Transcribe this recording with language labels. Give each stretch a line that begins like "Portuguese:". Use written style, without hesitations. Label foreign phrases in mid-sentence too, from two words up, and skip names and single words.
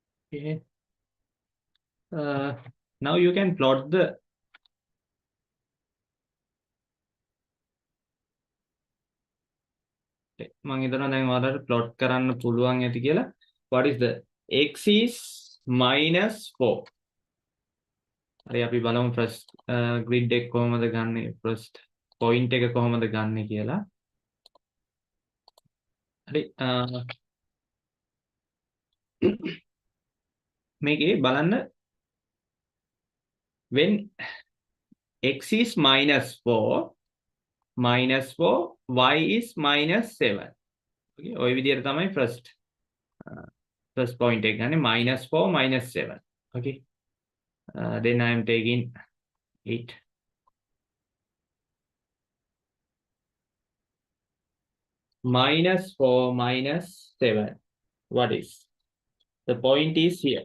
English: Okay. Now you can plot the
Sinhala: මම හිතනවා දැන් ඔයාලට plot කරන්න පුළුවන් ඇති කියලා.
English: What is the x is minus 4.
Sinhala: හරි අපි බලමු
English: first grid
Sinhala: එක කොහොමද ගන්නෙ
English: first point
Sinhala: එක කොහොමද ගන්නෙ කියලා. හරි මේකේ බලන්න
English: when x is minus 4 y is minus 7.
Sinhala: Okay, ඔය විදිහට තමයි
English: first point
Sinhala: එක ගන්නෙ
English: minus 4 minus 7. Okay, then I am taking it. Minus 4 minus 7. What is? The point is here.